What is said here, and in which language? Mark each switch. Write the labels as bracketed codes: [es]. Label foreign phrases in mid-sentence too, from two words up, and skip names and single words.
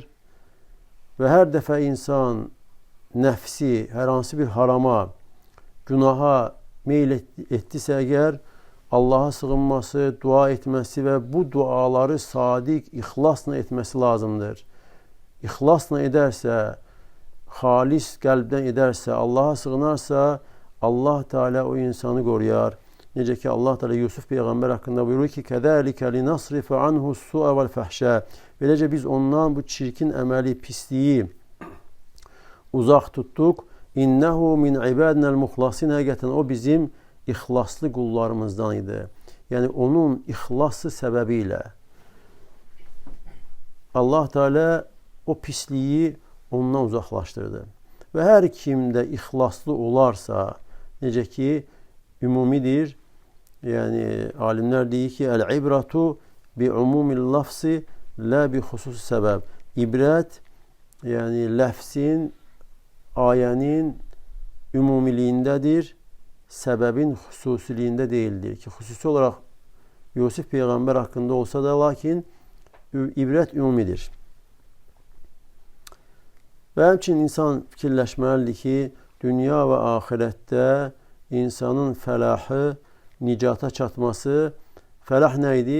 [az] Və hər dəfə insan nəfsi, hər hansı bir harama, günaha meyl etdisə əgər, Allaha sığınması, dua etməsi və bu duaları sadiq, ixlasla etməsi lazımdır. İxlasla edərsə, xalis qəlbdən edərsə, Allaha sığınarsa, Allah Teala o insanı qoruyar. Necə ki, Allah Teala Yusuf Peyğəmbər haqqında buyurur ki, [ar] كَذَٰلِكَ لِنَصْرِفَ عَنْهُ السُّوءَ وَالْفَحْشَى [az] Beləcə biz ondan bu çirkin əməli, pisliyi uzaq tutduq. [ar] إنه من عبادنا المخلصين [az] həqiqətən o bizim ixlaslı qullarımızdan idi. Yəni onun ixlası səbəbilə Allah Teala o pisliyi ondan uzaqlaşdırdı. Və hər kimdə ixlaslı olarsa, necə ki ümumidir, yani alimler deyir ki [ar] العبرة بعموم اللفظ لا بخصوص السبب. [az] İbrət yani lafzin, ayənin ümumiliyindədir, səbəbin xüsusiliyində deyildir ki, xüsusi olaraq Yusuf Peyğəmbər haqqında olsa da, lakin ibrət ümumidir. Və həmçinin insan fikirləşməlidir ki, dünya və axirətdə insanın fəlahı, nicata çatması, fəlah nə idi?